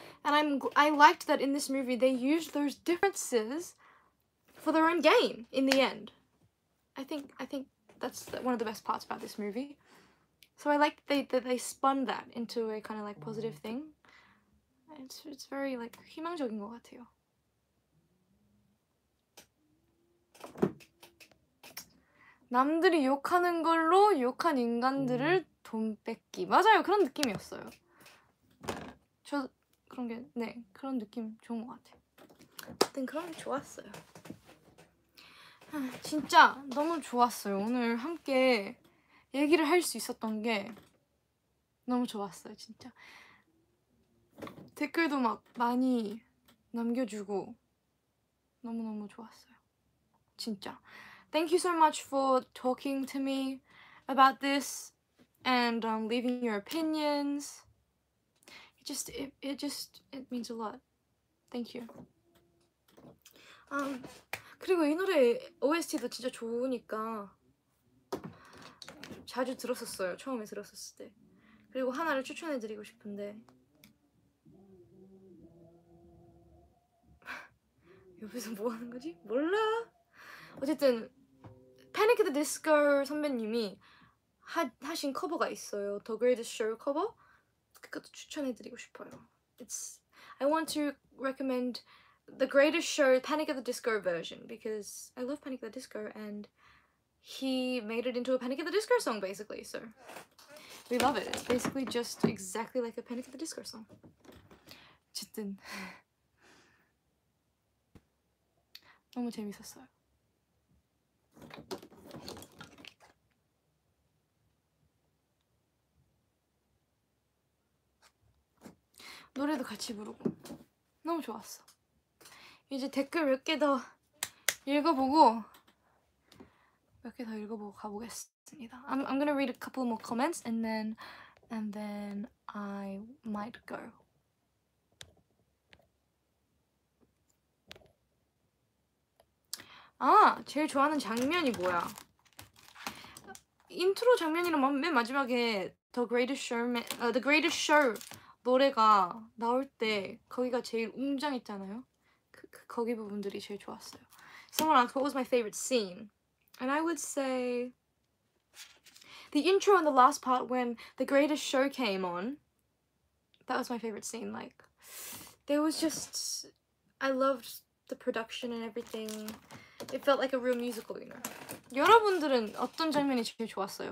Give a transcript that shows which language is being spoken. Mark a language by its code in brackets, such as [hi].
[en] And I liked that in this movie they used those differences for their own gain in the end. I think that's one of the best parts about this movie. So I like that they spun that into a kind of like positive thing. It's very like [ko] 희망적인 것 같아요. 남들이 욕하는 걸로 욕한 인간들을 돈 뺏기. 맞아요, 그런 느낌이었어요. 저 그런 게 네, 그런 느낌 좋은 것 같아요. 하여튼 그런 게 좋았어요. 진짜 너무 좋았어요. 오늘 함께 얘기를 할 수 있었던 게 너무 좋았어요, 진짜. 댓글도 막 많이 남겨주고 너무너무 좋았어요. 진짜. [en] Thank you so much for talking to me about this and leaving your opinions. It means a lot. Thank you. [ko] 그리고 이 노래 OST도 진짜 좋으니까 자주 들었었어요. 처음에 들었었을 때. 그리고 하나를 추천해드리고 싶은데 옆에서 뭐 하는 거지? 몰라. 어쨌든 Panic at the Disco 선배님이 하신 커버가 있어요. The Greatest Show 커버. 그것도 추천해드리고 싶어요. [en] I want to recommend The Greatest Show Panic at the Disco version because I love Panic at the Disco and he made it into a Panic at the Disco song basically. So we love it. It's basically just exactly like a Panic at the Disco song. [ko] 어쨌든 너무 재밌었어요. 노래도 같이 부르고 너무 좋았어. 이제 댓글 몇 개 더 읽어보고 가보겠습니다. [en] I'm gonna read a couple more comments and then I might go. [ko] 제일 좋아하는 장면이 뭐야? 인트로 장면이랑 맨 마지막에 The Greatest Show 노래가 나올 때 거기가 제일 웅장했잖아요. 거기 부분들이 제일 좋았어요. [en] Someone asked what was my favorite scene, and I would say the intro and the last part when The Greatest Show came on. That was my favorite scene. Like, there was just, I loved the production and everything. It felt like a real musical, you know. [ko] 여러분들은 어떤 장면이 제일 좋았어요?